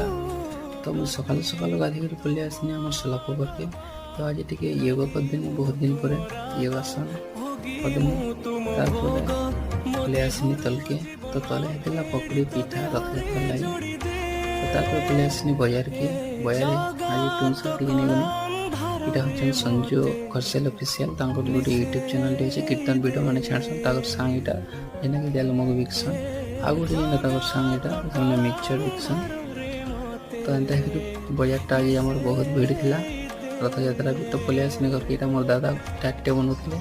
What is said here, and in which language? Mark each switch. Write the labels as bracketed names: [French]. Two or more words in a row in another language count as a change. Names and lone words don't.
[Sambalpuri] ତ ମୁଁ ସକାଳୁ ସକାଳୁ ଗାଧୋଇକରି ପଳେଇ ଆସିନି ଆମର ସୋଲା ପୋଖରୀକେ। ତ ଆଜି ଟିକେ ୟୋଗା କରିଦେନି, ବହୁତ ଦିନ ପରେ ଯୋଗାସନ କରିଦେନି। ତାପରେ ପଳେଇ ଆସିନି ତଲକେ। ତ ତଲେ ହେଇଥିଲା ପକୁଡ଼ି ପିଠା ରଥଯାତ୍ରା ଲାଗି। ତ ତାପରେ ପଳେଇ ଆସିନି ବଜାରକେ। ବଜାରରେ ଆଜି ଟୁନ୍ସା ଟିକେ ନେଇଗନି। ଏଟା ହେଉଛନ୍ ସଞ୍ଜୁ ଘରସେଲ ଅଫିସିଆଲ, ତାଙ୍କର ଗୋଟେ ୟୁଟ୍ୟୁବ୍ ଚ୍ୟାନେଲ୍ଟେ ଅଛି, କୀର୍ତ୍ତନ ଭିଡ଼ିଓ ମାନେ ଛାଡ଼ସନ୍। ତାଙ୍କର ସାଙ୍ଗ ଏଇଟା ଯେନ୍ଟାକି ଜାଲମଗ ବିକସନ୍। ଆଉ ଗୋଟେ ଯେନ୍ଟା ତାଙ୍କର ସାଙ୍ଗ ଏଇଟା ସେମାନେ ମିକ୍ସଚର୍ ବିକସନ୍। ତ ଏନ୍ତା ହେଇକି ବଜାରଟା ଆଜି ଆମର ବହୁତ ଭିଡ଼ ଥିଲା ରଥଯାତ୍ରା ବି। ତ ପଳେଇ ଆସିନି ଘରକେ। ଏଇଟା ମୋର ଦାଦା ଚାଟ୍ଟେ ବନଉଥିଲେ।